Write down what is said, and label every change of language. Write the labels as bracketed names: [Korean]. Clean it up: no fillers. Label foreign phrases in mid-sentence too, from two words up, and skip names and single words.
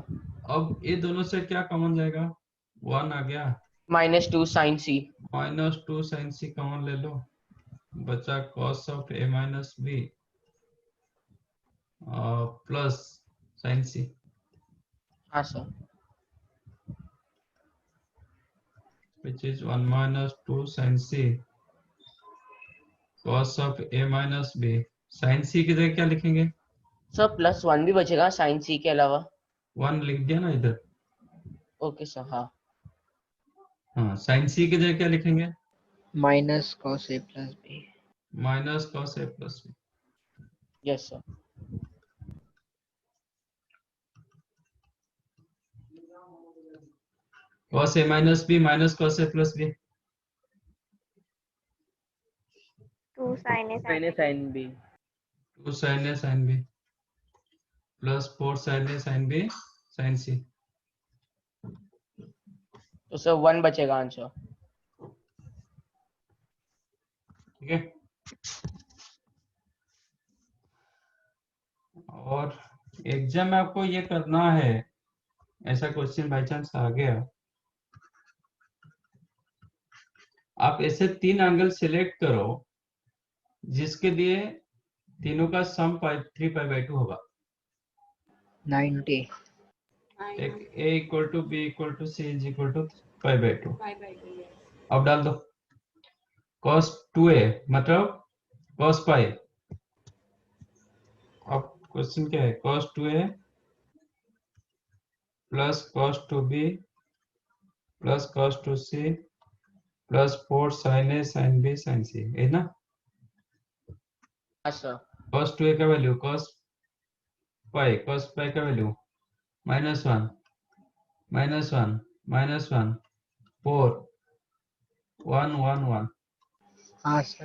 [Hindi] अब ये दोनों से क्या कॉमन जाएगा? 1 आ गया, [English] minus 2 sin c, minus 2 sine c common [Hindi] ले लो, बचा [English] cos of a minus b plus sine c, [Hindi] हाँ sir, [English] which is 1 minus 2 sin c cos of a minus b। [Hindi] sin c की जगह क्या लिखेंगे? [English] sir plus 1 [Hindi] भी बचेगा sin c के अलावा, 1 लिख दिया ना इधर। [English] okay sir, हाँ [Hindi] हाँ, sin c की जगह क्या लिखेंगे? [English] minus cos a plus b minus cos a plus b. yes sir, cos a minus b minus cos a plus b 2 sin A sin A sin B 2 sin a sin b plus 4 sin a sin b sin c. [Hindi] तो सर 1 बचेगा आंसर, ठीक है? और एग्जाम में आपको ये करना है, ऐसा क्वेश्चन [English] by chance [Hindi] आ गया, आप ऐसे 3 एंगल सिलेक्ट करो जिसके लिए तीनों का सम [English] 3 pi by 2 [Hindi] होगा। 90 [English] एक a equal to b equal to c is equal to pi by 2. [Hindi] अब डाल दो cos 2a मतलब [English] cos pi. [Hindi] अब क्वेश्चन क्या है? [English] cos 2a plus cos 2b plus cos 2c plus 4 sin a sin b sin c, [Hindi] है ना? हाँ सर, cos 2a का वैल्यू [English] cos pi [Hindi] का वैल्यू -1 -1 -1 4 1 1 1, हाँ सर